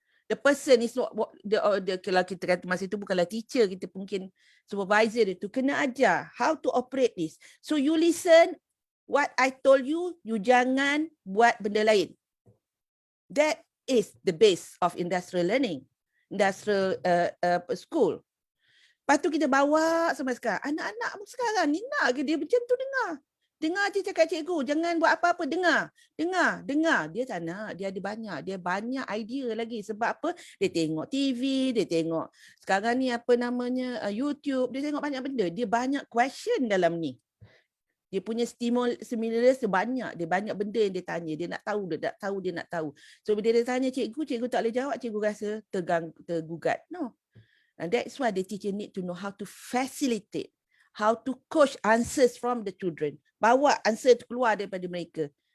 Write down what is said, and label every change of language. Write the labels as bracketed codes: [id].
[en] The person is not [ms] kalau kita kata masa itu bukanlah teacher, kita mungkin supervisor itu, kena ajar [en] how to operate this. So you listen what I told you, you [ms] jangan buat benda lain. [en] That is the base of industrial learning, industrial school. [ms] Lepas tu kita bawa sampai sekarang. Anak-anak sekarang ni nak ke dia macam tu dengar. Dengar je cakap cikgu, jangan buat apa-apa, dengar. Dia tak nak, dia banyak idea lagi. Sebab apa? Dia tengok TV, dia tengok sekarang ni YouTube, dia tengok banyak benda. Dia banyak question dalam ni. Dia punya stimulus banyak, dia banyak benda yang dia tanya. Dia nak tahu. So bila dia tanya cikgu tak boleh jawab, cikgu rasa tergugat. No. [en] And that's why the teacher need to know how to facilitate, how to coach answers from the children. [ms] Bawa answer keluar daripada mereka.